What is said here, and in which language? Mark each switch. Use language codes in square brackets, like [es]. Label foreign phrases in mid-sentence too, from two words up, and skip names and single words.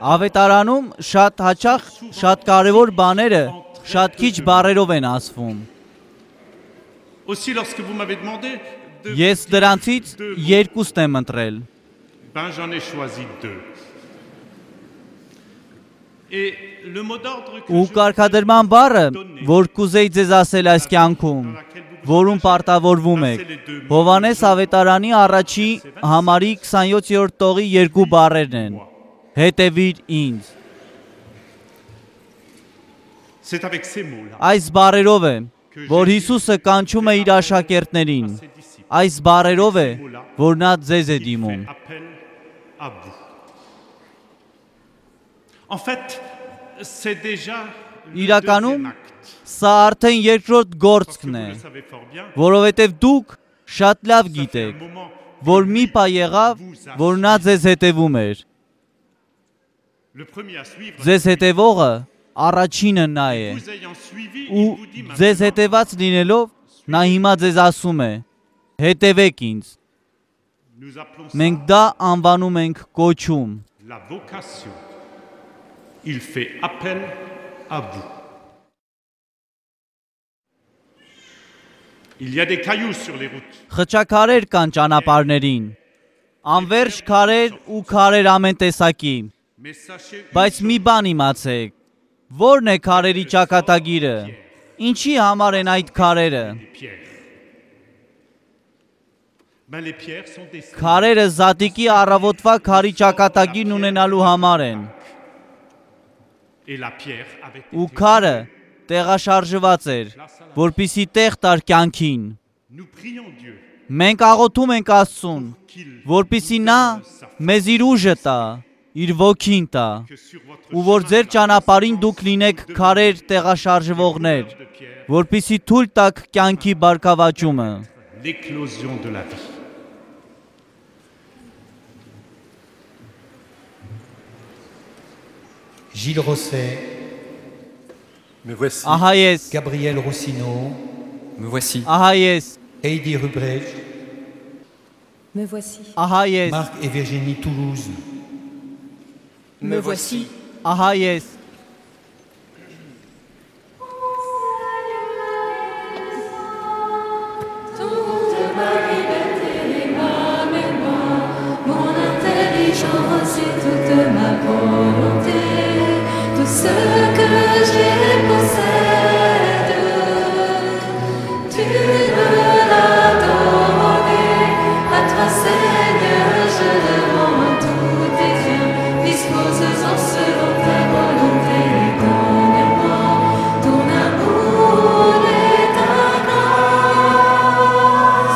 [hy] Ավետարանում շատ հաճախ շատ կարևոր բաները շատ քիչ բառերով են ասվում։ [fr] Aussi lorsque vous m'avez demandé de [hy] Ես դրանցից երկուսն եմ ընտրել։ [fr] Ben j'en ai choisi deux. Et le mot d'ordre que [hy] Ու կարգադրման բառը, որ կուզեի ձեզ ասել այս կյանքում, որում պարտավորվում եք, Հովանես ավետարանի առաջի համարի 27-րդ տողի երկու բառերն են. Հետևիր ինձ։ [fr] c'est avec ces mots-là [hy] Այս բառերով է, որ Հիսուսը կանչում է իր աշակերտներին։ Այս բառերով է, որ նա ձեզ է դիմում։ [fr] Appel à vous. En fait, c'est déjà le [hy] Իրականում [fr] deuxième acte. [hy] սա արդեն երկրորդ գործքն է, [fr] Vous le savez fort bien. [hy] որովհետև դուք շատ լավ [fr] Ça fait [hy] գիտեք, [fr] un moment [hy] որ մի պա եղավ, որ նա ձեզ հետևում էր։ [fr] le premier à suivre. [hy] Ձեզ հետևողը առաջինը նա է։ [fr] Vous ayant suivi, il [hy] Ու [fr] vous dit [hy] ձեզ [fr] maintenant, [hy] հետևած լինելով, նա հիմա ձեզ ասում է. հետևեք ինձ։ [fr] nous appelons [hy] Մենք [fr] ça [hy] դա անվանում ենք կոչում։ [fr] la vocation. Il fait appel à vous. Il y a des cailloux sur les routes. [hy] Խճաքարեր կան ճանապարհներին։ Անverջ քարեր ու քարեր ամեն տեսակի։ [fr] Mais sachez une [hy] Բայց մի բան իմացեք, ո՞րն է քարերի ճակատագիրը։ Ինչի համար են այդ քարերը։ [fr] les pierres. Ben, les pierres sont destinées [hy] Քարերը զատիկի առավոտվա քարի ճակատագիրն ունենալու համար են։ [fr] et la pierre avait été [hy] Ու քարը տեղաշարժված էր, որպիսի տեղ տար կյանքին։ [fr] Nous prions Dieu [hy] Մենք աղոթում ենք Աստծուն, [fr] qu'il [hy] որպիսի նա մեզ իր ուժը տա, իր ոգին տա, [fr] que sur votre [hy] ու որ ձեր [fr] chemin [hy] ճանապարհին դուք լինեք քարեր տեղաշարժվողներ, [fr] de pierre, [hy] որպիսի թույլ տաք կյանքի բարգավաճումը։ [fr] l'éclosion de la vie. Gilles Rosset, Me voici. [hy] Ահա ես, [fr] Gabriel Roussineau, Me voici. [hy] ահա ես, [fr] Heidi Rubrecht, Me voici, [hy] ահա ես, [fr] Marc et Virginie Toulouse, me voici, [hy] ահա ես, [fr] toute ma liberté, ma mémoire, mon intelligence et toute ma volonté, tout ce que j'ai possède, tu me l'as donné, à toi Seigneur je le rends tout tes biens, dispose-en selon ta volonté, donne-moi ton amour et ta grâce.